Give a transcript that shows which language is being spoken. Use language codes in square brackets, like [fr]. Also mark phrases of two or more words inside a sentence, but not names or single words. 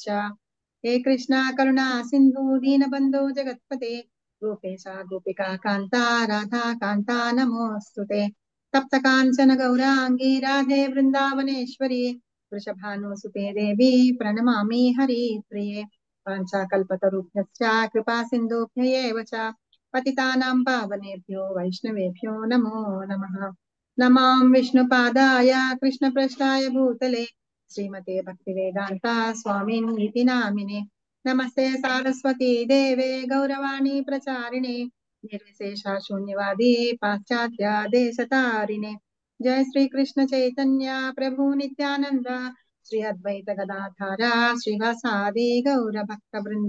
[sa] హే కృష్ణ కరుణా సింధు దీనబంధు జగత్పతే గోపేశ గోపికా కాంత రాధా కాంత నమోస్తుతే. తప్త కాంచన గౌరాంగీ రాధే బృందావనేశ్వరి వృషభానుసుతే దేవి ప్రణమామి హరి ప్రియే. వాంఛాకల్పతరుభ్యశ్చ కృపా సింధుభ్య ఏవ చ పతితానాం పావనేభ్యో వైష్ణవేభ్యో నమో నమః. నమాం విష్ణుపాదాయ కృష్ణప్రస్థాయ భూతలే శ్రీమతే భక్తివేదాంత స్వామిన్ ఇతి నామినే. నమస్తే సారస్వతీ దేవే గౌరవాణి ప్రచారిణే నిర్విశేష శూన్యవాది పాశ్చాత్య దేశతారిణే. జయ శ్రీ కృష్ణ చైతన్య ప్రభు నిత్యానంద శ్రీ అద్వైత గదాధార శ్రీవాసాది గౌర భక్త బృంద.